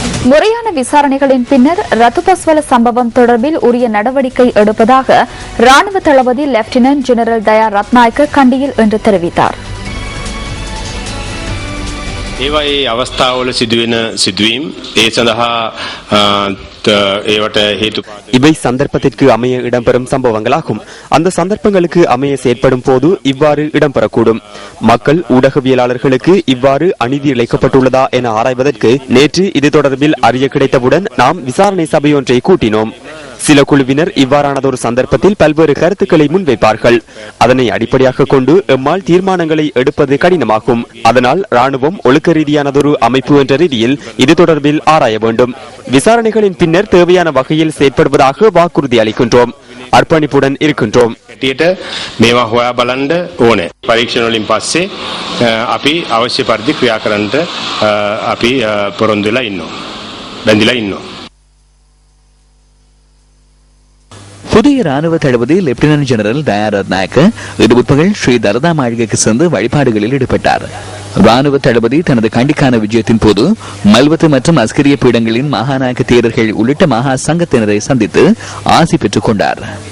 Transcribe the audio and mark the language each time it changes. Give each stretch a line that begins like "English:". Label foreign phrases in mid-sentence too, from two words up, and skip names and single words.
Tamil: முறையான விசாரணைகளின் பின்னர் ரத்துபஸ்வல சம்பவம் தொடர்பில் உரிய நடவடிக்கை எடுப்பதாக ராணுவ தளபதி லெப்டினன்ட் ஜெனரல் தயா ரத்நாயக்க கண்டியில் இன்று தெரிவித்தார்.
Sinhala: ඒවයි අවස්ථාවල සිදුවෙන සිදුවීම් ඒ සඳහා ඒවට හේතුපාද
Tamil: இவை சந்தர்ப்பத்திற்கு அமைய இடம்பெறும் சம்பவங்களாகும். அந்த சந்தர்ப்பங்களுக்கு அமைய செயற்படும் போது இவ்வாறு இடம்பெறக்கூடும். மக்கள் ஊடகவியலாளர்களுக்கு இவ்வாறு அநீதி இழைக்கப்பட்டுள்ளதா என ஆராய்வதற்கு நேற்று இது தொடர்பில் அறிய கிடைத்தவுடன் நாம் விசாரணை சபை ஒன்றை கூட்டினோம். சில குழுவினர் இவ்வாறானதொரு சந்தர்ப்பத்தில் பல்வேறு கருத்துக்களை முன்வைப்பார்கள். அதனை அடிப்படையாக கொண்டு எம்மால் தீர்மானங்களை எடுப்பது கடினமாகும். அதனால் ராணுவம் ஒழுக்க ரீதியானதொரு அமைப்பு என்ற ரீதியில் இது தொடர்பில் ஆராய வேண்டும். விசாரணைகளின் பின்னர் தேவையான வகையில் செயற்படுவதாக வாக்குறுதி அளிக்கின்றோம். அர்ப்பணிப்புடன் இருக்கின்றோம்.
Sinhala: මේවා හොයා බලන්න ඕනේ. පරීක්ෂණ වලින් පස්සේ අපි අවශ්‍ය පරිදි ක්‍රියා කරන්නට අපි පොරොන්දු වෙලා ඉන්නවා. බැඳිලා ඉන්නවා.
Tamil: புதிய ராணுவ தளபதி லெப்டினன்ட் ஜெனரல் தயா ரத்நாயக்க இன்று பிற்பகல் ஸ்ரீ தரதா மாளிகைக்கு சென்று வழிபாடுகளில் ஈடுபட்டார். ராணுவ தளபதி தனது கண்டிக்கான விஜயத்தின் போது மல்வத்து மற்றும் அஸ்கரிய பீடங்களின் மகாநாயக தேரர்கள் உள்ளிட்ட மகா சங்கத்தினரை சந்தித்து ஆசி பெற்றுக் கொண்டார்.